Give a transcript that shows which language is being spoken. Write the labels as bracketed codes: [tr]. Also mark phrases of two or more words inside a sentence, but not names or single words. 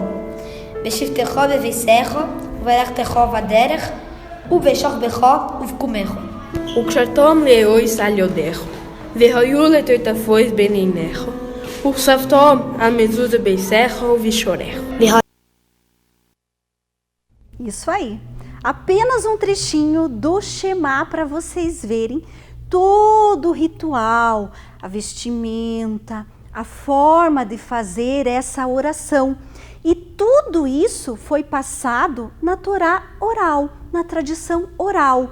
[he] בשבתך בביתך ובלכתך בדרך ובשוכבך ובקומך. וקשרתם לאויס על ידיך, והיו לטוטפות בין עיניך, וכספתם על מזוז ביתך ובשורך. [pt] Isso aí. Apenas um trechinho do Shema para vocês verem todo o ritual, a vestimenta, a forma de fazer essa oração. E tudo isso foi passado na Torá oral, na tradição oral.